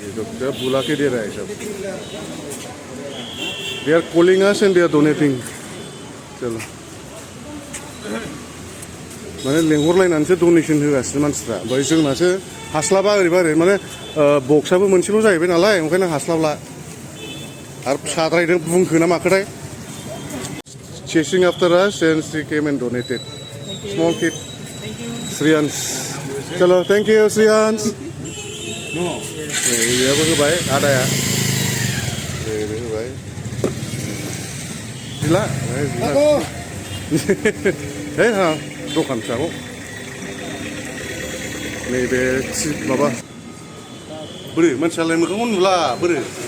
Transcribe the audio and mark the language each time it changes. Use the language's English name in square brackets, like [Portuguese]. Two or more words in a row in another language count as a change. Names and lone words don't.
[English] Look, they are [Hindi] बुला के दे रहा है सब. [English] They are calling us and they are donating. [Hindi] चलो. [Bodo] माने लेंहरलायनानैसो डनेसन होगासिनो मानसिफ्रा. ओमफ्राय जोंनासो हास्लाबा ओरैबा ओरै माने बक्सआबो मोनसेल' जाहैबाय नालाय ओंखायनो हास्लाबला. आरो फिसाद्रायदों बुंखो ना माखोथाय. [English] Chasing after us and she came and donated. Small kid. Shriyans. चलो, thank you Shriyans. No. [Bodo] बेयावबो होबाय आदाया. बेबो होबाय. दिला. हे हा दखान फिसाखौ. नैबे माबा बोरै मानसियालाय मोखांखौ नुला बोरै.